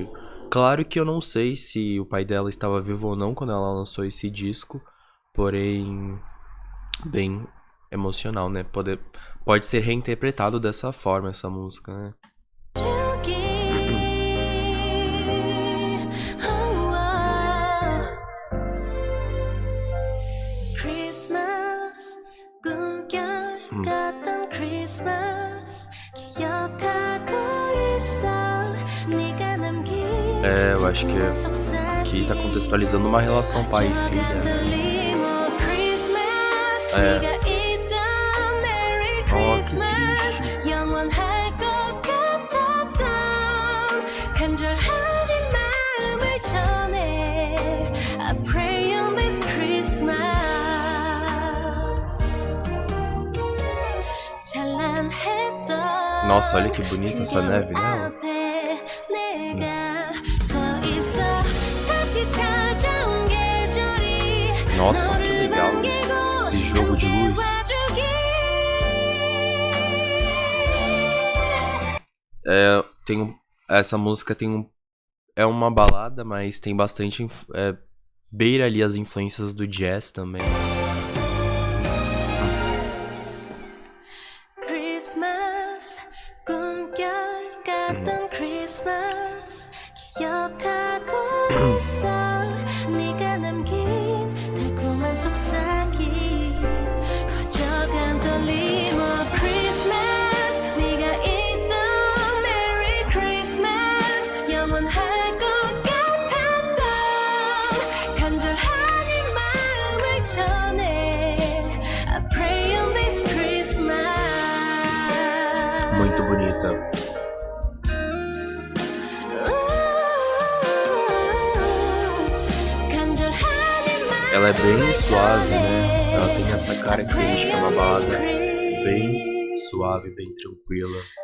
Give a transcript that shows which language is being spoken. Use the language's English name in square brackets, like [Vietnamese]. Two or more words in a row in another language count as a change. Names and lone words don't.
[Portuguese] Claro que eu não sei se o pai dela estava vivo ou não quando ela lançou esse disco, porém, bem emocional, né? Pode ser reinterpretado dessa forma essa música, né? [Korean] Christmas 꿈결 같던 Christmas 기억하고 있어 네가 남긴 [Portuguese] Eu acho que aqui tá contextualizando uma relação pai e filha, né? Oh, que triste. [Korean] 영원할 것 같았던 간절한 이 마음을 전해 [English] I pray on this Christmas [Korean] 찬란했던 [Portuguese] Nossa, olha que bonita essa neve nela. [Korean] 앞에 내가 서 있어 [Portuguese] Nossa, que legal esse jogo de luz. Essa música é uma balada, mas tem bastante beira ali as influências do jazz também. [Korean] Christmas, 꿈결 같던 Christmas 기억하고 있어 네가 남긴 달콤한 속삭임 커져간 떨림 [English] of Christmas [Korean] 네가 있던 [English] Merry Christmas [Korean] 영원할 것 같았던 간절한 이 마음을 전해 [English] I pray on this Christmas [Portuguese] Muito bonita. Ela é bem suave, né? Ela tem essa característica, uma balada bem suave, bem tranquila.